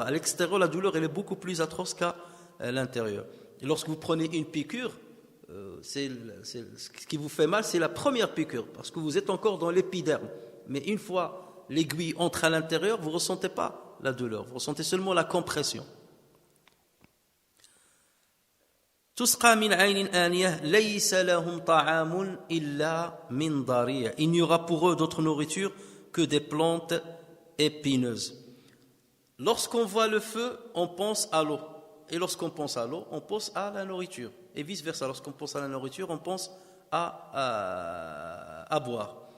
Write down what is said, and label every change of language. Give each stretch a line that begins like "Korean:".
French: À l'extérieur, la douleur elle est beaucoup plus atroce qu'à l'intérieur. Et lorsque vous prenez une piqûre, ce qui vous fait mal, c'est la première piqûre, parce que vous êtes encore dans l'épiderme. Mais une fois l'aiguille entre à l'intérieur, vous ne ressentez pas la douleur, vous ressentez seulement la compression.
Arabic: تسقى من عين آنية ليس لهم طعام إلا من ضريع.
French: Il n'y aura pour eux d'autre nourriture que des plantes épineuses. Lorsqu'on voit le feu, on pense à l'eau. Et lorsqu'on pense à l'eau, on pense à la nourriture. Et vice-versa, lorsqu'on pense à la nourriture, on pense à boire.